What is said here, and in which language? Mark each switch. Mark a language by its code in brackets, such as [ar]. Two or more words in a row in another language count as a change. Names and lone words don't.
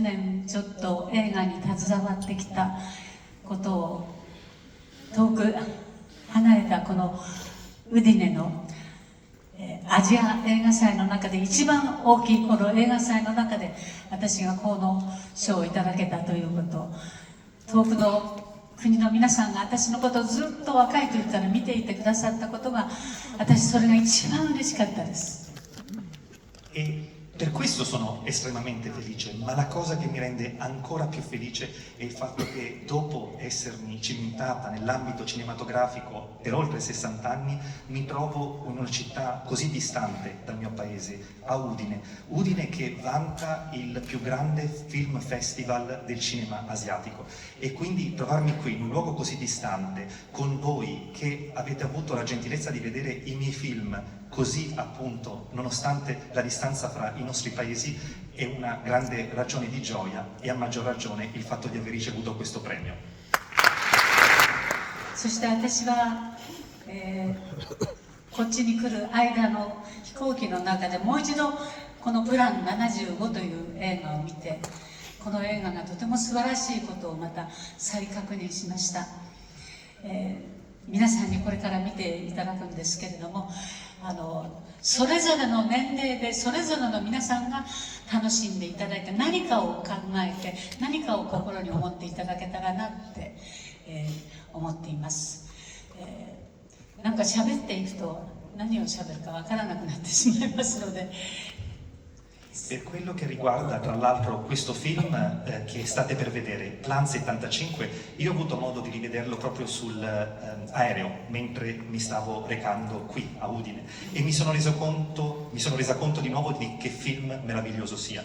[ja] 年ちょっと映画に携わってきたことを遠く離れたこのウディネの、アジア映画祭の中で一番大きいこの映画祭の中で私がこの賞をいただけたということ、遠くの国の皆さんが私のことをずっと若い時から見ていてくださったことが、私それが一番嬉しかったです。 [it] Per questo sono estremamente felice, ma la cosa che mi rende ancora più felice è il fatto che dopo essermi cimentata nell'ambito cinematografico per oltre 60 anni, mi trovo in una città così distante dal mio paese, a Udine. Udine che vanta il più grande film festival del cinema asiatico e quindi trovarmi qui in un luogo così distante con voi che avete avuto la gentilezza di vedere i miei film così appunto, nonostante la distanza fra i nostri paesi, è una grande ragione di gioia e a maggior ragione il fatto di aver ricevuto questo premio. [ja] そして私は、こっちに来る間の飛行機の中でもう一度このプラン75という映画を見て、この映画がとても素晴らしいことをまた再確認しました。皆さんにこれから見ていただくんですけれども、それぞれの年齢でそれぞれの皆さんが楽しんでいただいて、何かを考えて何かを心に思っていただけたらなって、思っています。なんか喋っていくと何を喋るかわからなくなってしまいますので。 [it] Per quello che riguarda tra l'altro questo film che state per vedere, Plan 75, io ho avuto modo di rivederlo proprio sull'aereo mentre mi stavo recando qui a Udine e mi sono resa conto di nuovo di che film meraviglioso sia.